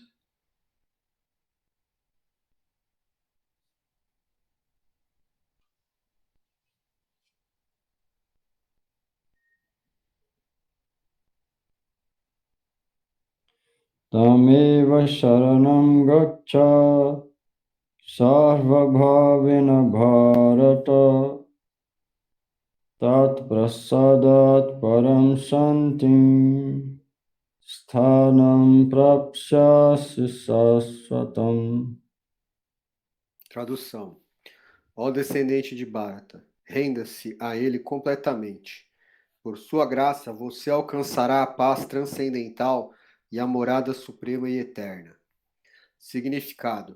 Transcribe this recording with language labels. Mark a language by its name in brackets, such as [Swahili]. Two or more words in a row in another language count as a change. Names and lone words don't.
[Sanskrit] Tameva sharanam gaccha sarvabhavena bharata tat prasadat param santim sthanam prapsyasi saswatam. [Portuguese] Tradução. Ó descendente de Bharata, renda-se a ele completamente. Por sua graça, você alcançará a paz transcendental e a morada suprema e eterna. Significado.